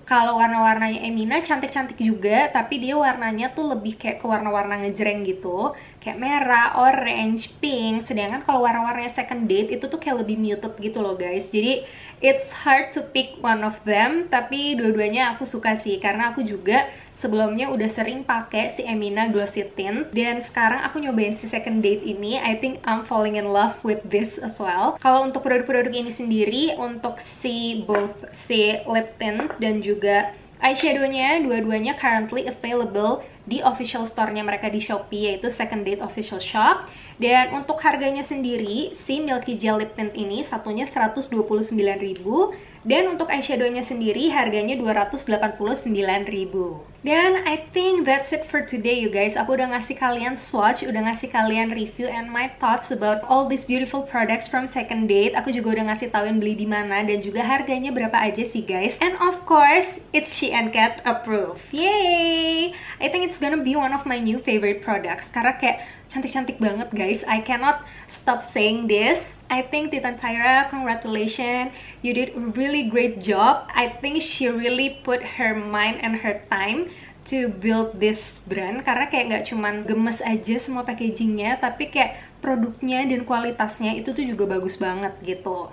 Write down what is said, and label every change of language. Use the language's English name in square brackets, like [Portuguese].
[Indonesian] Kalau warna-warnanya Emina cantik-cantik juga, tapi dia warnanya tuh lebih kayak ke warna-warna ngejreng gitu, kayak merah, orange, pink. Sedangkan kalau warna-warnanya SECONDATE itu tuh kayak lebih muted gitu loh guys. Jadi [English] it's hard to pick one of them, [Indonesian] tapi dua-duanya aku suka sih karena aku juga sebelumnya udah sering pakai si Emina Glossy Tint dan sekarang aku nyobain si SECONDATE ini. [English] I think I'm falling in love with this as well. [Indonesian] Kalau untuk produk-produk ini sendiri, untuk both si lip tint dan juga eyeshadownya, dua-duanya currently available di official store-nya mereka di Shopee, yaitu SECONDATE Official Shop. Dan untuk harganya sendiri, si Milky Gel Lip Tint ini satunya 129.000, dan untuk eyeshadownya sendiri harganya 289.000. [English] Dan I think that's it for today you guys. [Indonesian] Aku udah ngasih kalian [English] swatch, udah ngasih kalian review and my thoughts about all these beautiful products from SECONDATE. [Indonesian] Aku juga udah ngasih tauin beli di mana dan juga harganya berapa aja sih guys. [English] And of course, it's SheAndCat approved. Yay! I think it's gonna be one of my new favorite products [Indonesian] karena kayak cantik-cantik banget guys. [English] I cannot stop saying this. I think Titan Tyra, congratulations, you did a really great job. I think she really put her mind and her time to build this brand, [Indonesian] karena kayak nggak cuman gemes aja semua packagingnya, tapi kayak produknya dan kualitasnya itu tuh juga bagus banget gitu.